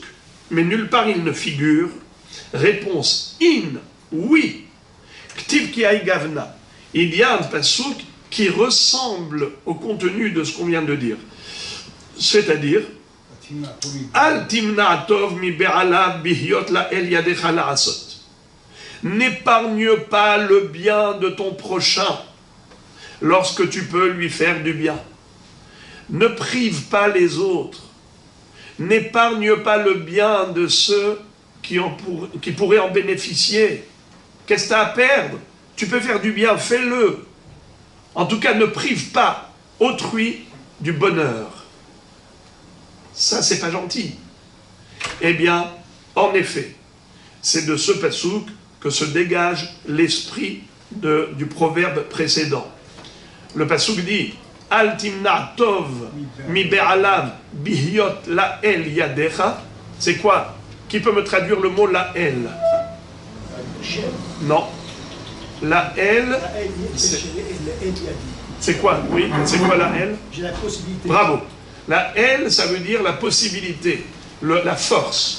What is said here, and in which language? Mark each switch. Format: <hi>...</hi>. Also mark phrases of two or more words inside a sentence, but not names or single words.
<fr>Mais nulle part il ne figure. Réponse in, oui.</fr> <arc>כתיב כי גוונא.</arc> <fr>Il y a un pasouk qui ressemble au contenu de ce qu'on vient de dire.</fr> <he>C'est-à-dire, אל תמנע טוב מבעליו בהיות לאל ידך לעשות.</he> <fr>N'épargne pas le bien de ton prochain lorsque tu peux lui faire du bien. Ne prive pas les autres. N'épargne pas le bien de ceux qui pourraient en bénéficier. Qu'est-ce que tu as à perdre? Tu peux faire du bien, fais-le. En tout cas, ne prive pas autrui du bonheur. Ça, c'est pas gentil. Eh bien, en effet, c'est de ce pasouk que se dégage l'esprit du proverbe précédent. Le pasouk dit</fr> <he>אל תמנע טוב מבעליו בהיות לאל ידך.</he> <fr>C'est quoi? Qui peut me traduire le mot</fr> <he>לאל?</he> <fr>Non.</fr> <he>לאל,</he> <fr>c'est quoi? Oui, c'est quoi</fr> <he>לאל?</he> <fr>J'ai la possibilité. Bravo.</fr> <he>לאל,</he> <fr>ça veut dire la possibilité, la force.</fr>